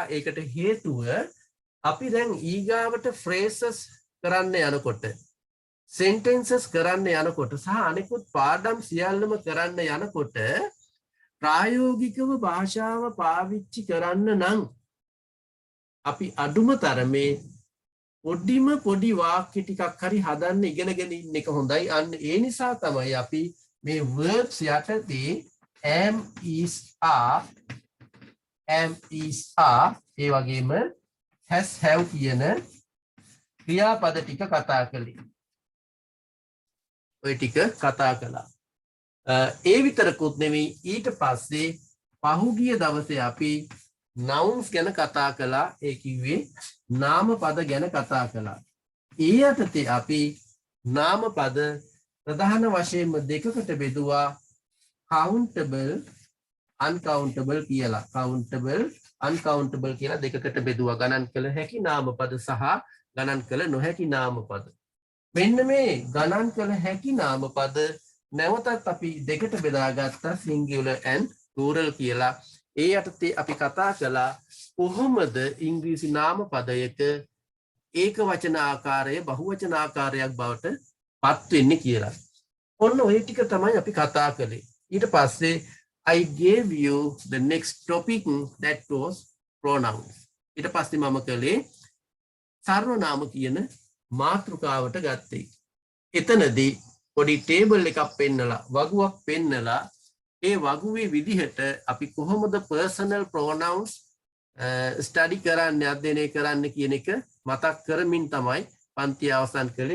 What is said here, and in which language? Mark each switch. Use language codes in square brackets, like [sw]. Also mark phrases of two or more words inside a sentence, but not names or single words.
[si] ඒකට හේතුව අපි දැන් ඊගාවට phrases කරන්න යනකොට, sentences කරන්න යනකොට සහ අනිකුත් පාඩම් සියල්ලම කරන්න යනකොට ප්‍රායෝගිකව භාෂාව පාවිච්චි කරන්න නම් අපි අඩුම තරමේ පොඩි වාක්‍ය ටිකක් හරි හදන්න ඉගෙනගෙන ඉන්න එක හොඳයි. අන්න ඒ නිසා තමයි අපි මේ verbs යටතේ [en] am is are [si] ඒ වගේම [en] has have [si] කියන ක්‍රියාපද ටික කතා කළේ. ඔය ටික කතා කළා. ඒ විතරකුත් නෙමෙයි, ඊට පස්සේ පහුගිය දවසේ අපි nouns ගැන කතා කළා. ඒ කිව්වේ නාම පද ගැන කතා කළා. ඒ යටතේ අපි නාම පද ප්‍රධාන වශයෙන්ම දෙකකට බෙදුවා. [en] countable uncountable කියලා. countable uncountable [si] කියලා දෙකකට බෙදුවා. ගණන් කළ හැකි නාම පද සහ ගණන් කළ නොහැකි නාම පද. මෙන්න මේ ගණන් කළ හැකි නාම පද නැවතත් අපි දෙකට බෙදාගත්තා, [en] singular and plural කියලා. [si] ඒ යටතේ අපි කතා කළා කොහොමද ඉංග්‍රීසි නාම පදයක ඒක වචන ආකාරය බහුවචන ආකාරයක් බවට පත් වෙන්නේ කියලා. ඔන්න ඔය ටික තමයි අපි කතා කළේ. ඊට පස්සේ [en] I gave you the next topic that was pronouns. [si] ඊට පස්සේ මම කළේ සර්වනාම කියන මාතෘකාවට ගත්තේ. එතනදී පොඩි ටේබල් එකක් පෙන්නලා, වගුවක් පෙන්නලා, ඒ වගුවේ විදිහට අපි කොහොමද [en] personal pronouns [si] ස්ටඩි කරන්න, අධ්‍යයනය කරන්න කියන එක මතක් කරමින් තමයි පන්තිය අවසන් කළේ.